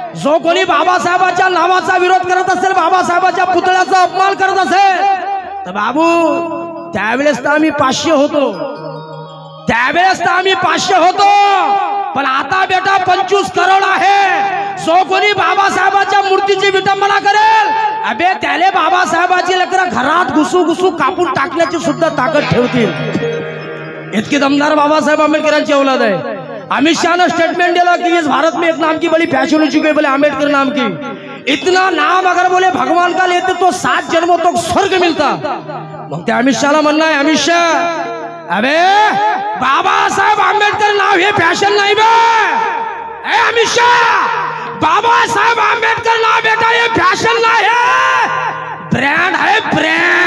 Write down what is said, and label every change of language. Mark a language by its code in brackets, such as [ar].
[mr] जो कोणी बाबासाहेबाच्या नावाचा विरोध करत असेल, बाबासाहेबाच्या पुतळ्याचा अपमान करत असेल, तर बाबू त्यावेळेस तर आम्ही 500 होतो, त्यावेळेस तर आम्ही 500 होतो, पण आता बेटा 25 करोड आहे। जो कोणी बाबासाहेबाच्या मूर्तीची विटंबना करेल, अबे त्याले बाबासाहेबाची लेकरं घरात घुसू कापून टाकण्याची सुद्धा ताकद ठेवतील। इतकी दमदार बाबासाहेब आंबेडकरांची औलाद आहे। [hi] अमित शाह ने स्टेटमेंट दिया कि इस भारत में एक नाम की बड़ी फैशन हो चुकी है, बोले अम्बेडकर नाम की। इतना नाम अगर बोले भगवान का लेते तो 7 जन्मों तक स्वर्ग मिलता। [mr] मग ते अमित शाहला म्हणणं आहे, अमित शाह अबे बाबासाहेब आंबेडकर नाव हे फॅशन नाही बे। अमित शाह बाबासाहेब आंबेडकर नाव बेटा हे फॅशन नाही है, ब्रँड आहे ब्रँड।